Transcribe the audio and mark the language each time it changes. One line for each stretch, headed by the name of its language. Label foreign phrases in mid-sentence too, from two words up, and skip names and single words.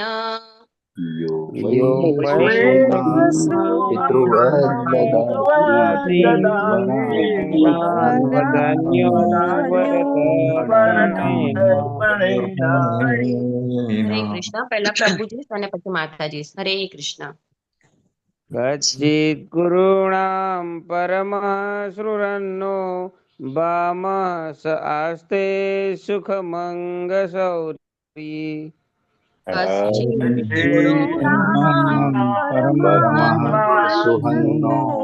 Sanskrit: यो यो वै पितृवद्ददाति वदान्यो वरदर्पणेन
Hindi: हरे कृष्ण पहला प्रभुजी
Gujarati: અને પછી માતાજી હરે કૃષ્ણ
Sanskrit: कच्चित् गुरूणां परमः शृण्वन्नो वामः स आस्ते सुखमङ्गशौरी सुहन्नो